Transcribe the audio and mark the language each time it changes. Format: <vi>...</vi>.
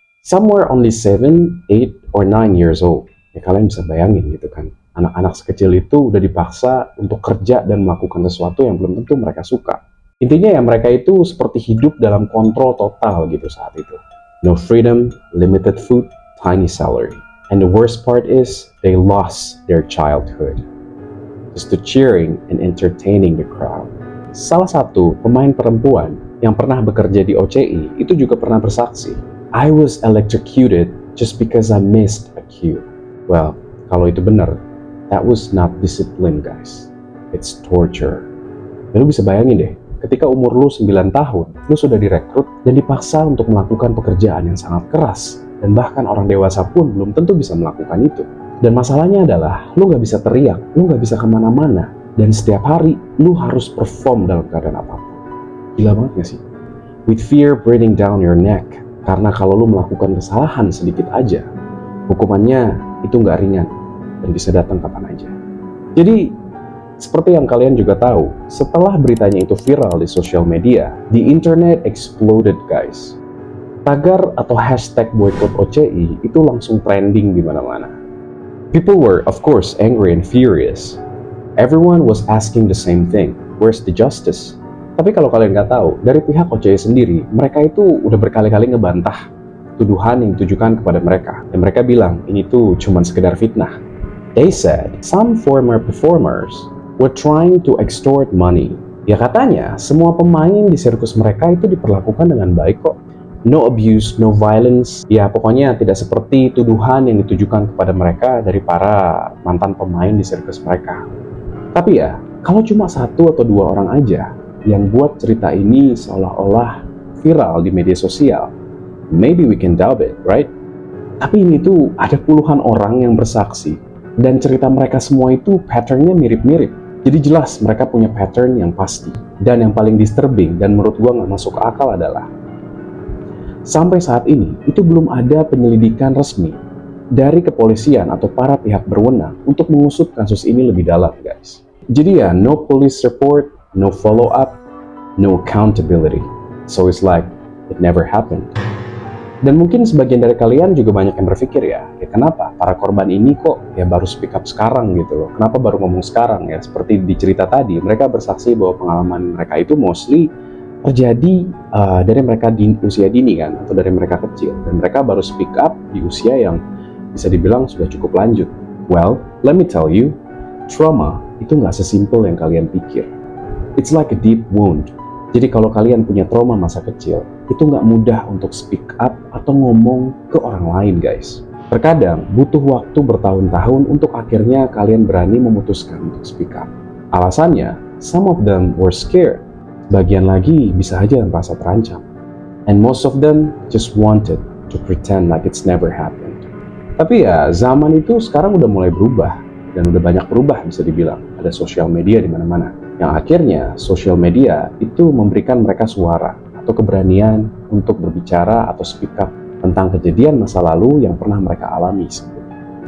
<en>Somewhere only 7, 8, or 9 years old.</en> <id>Ya kalian bisa bayangin gitu kan. Anak-anak sekecil itu udah dipaksa untuk kerja dan melakukan sesuatu yang belum tentu mereka suka. Intinya ya mereka itu seperti hidup dalam kontrol total gitu saat itu.</id> <en>No freedom, limited food, tiny salary. And the worst part is, they lost their childhood. Just to cheering and entertaining the crowd.</en> <id>Salah satu pemain perempuan yang pernah bekerja di OCI itu juga pernah bersaksi,</id> <en>I was electrocuted just because I missed a cue. Well,</en> <id>kalau itu benar,</id> <en>that was not discipline, guys. It's torture.</en> <id>Dan lu bisa bayangin deh, ketika umur lu 9 tahun, lu sudah direkrut dan dipaksa untuk melakukan pekerjaan yang sangat keras. Dan bahkan orang dewasa pun belum tentu bisa melakukan itu. Dan masalahnya adalah, lu gak bisa teriak, lu gak bisa kemana-mana. Dan setiap hari, lu harus perform dalam keadaan apapun. Gila banget gak sih?</id> <en>With fear breathing down your neck.</en> <id>Karena kalau lu melakukan kesalahan sedikit aja, hukumannya itu gak ringan. Dan bisa datang kapan aja. Jadi, seperti yang kalian juga tahu, setelah beritanya itu viral di sosial media,</id> <en>the internet exploded, guys.</en> <id>Tagar atau hashtag boycott OCI itu langsung trending di mana-mana.</id> <en>People were, of course, angry and furious. Everyone was asking the same thing, where's the justice?</en> <id>Tapi kalau kalian nggak tahu, dari pihak OCI sendiri, mereka itu udah berkali-kali ngebantah tuduhan yang ditujukan kepada mereka. Dan mereka bilang, ini tuh cuma sekedar fitnah.</id> <en>They said, some former performers were trying to extort money.</en> <id>Ya katanya, semua pemain di sirkus mereka itu diperlakukan dengan baik kok.</id> <en>No abuse, no violence.</en> <id>Ya pokoknya tidak seperti tuduhan yang ditujukan kepada mereka dari para mantan pemain di sirkus mereka. Tapi ya, kalau cuma 1 atau 2 orang aja yang buat cerita ini seolah-olah viral di media sosial,</id> <en>maybe we can doubt it, right?</en> <id>Tapi ini tuh ada puluhan orang yang bersaksi dan cerita mereka semua itu patternnya mirip-mirip. Jadi jelas mereka punya pattern yang pasti. Dan yang paling disturbing dan menurut gua nggak masuk akal adalah sampai saat ini itu belum ada penyelidikan resmi dari kepolisian atau para pihak berwenang untuk mengusut kasus ini lebih dalam, guys. Jadi ya,</id> <en>no police report, no follow up, no accountability. So it's like it never happened.</en> <id>Dan mungkin sebagian dari kalian juga banyak yang berpikir ya kenapa para korban ini kok ya baru speak up sekarang gitu loh. Kenapa baru ngomong sekarang ya? Seperti di cerita tadi, mereka bersaksi bahwa pengalaman mereka itu mostly terjadi dari mereka di usia dini kan, atau dari mereka kecil. Dan mereka baru speak up di usia yang bisa dibilang sudah cukup lanjut.</id> <en>Well, let me tell you,</en> <id>trauma itu nggak sesimpel yang kalian pikir.</id> <en>It's like a deep wound.</en> <id>Jadi kalau kalian punya trauma masa kecil, itu nggak mudah untuk speak up atau ngomong ke orang lain, guys. Terkadang butuh waktu bertahun-tahun untuk akhirnya kalian berani memutuskan untuk speak up. Alasannya,</id> <en>some of them were scared.</en> <id>Bagian lagi bisa aja merasa terancam.</id> <en>And most of them just wanted to pretend like it's never happened.</en> <id>Tapi ya, zaman itu sekarang udah mulai berubah. Dan udah banyak berubah bisa dibilang. Ada sosial media di mana-mana. Yang akhirnya sosial media itu memberikan mereka suara atau keberanian untuk berbicara atau speak up tentang kejadian masa lalu yang pernah mereka alami sebelumnya.</id>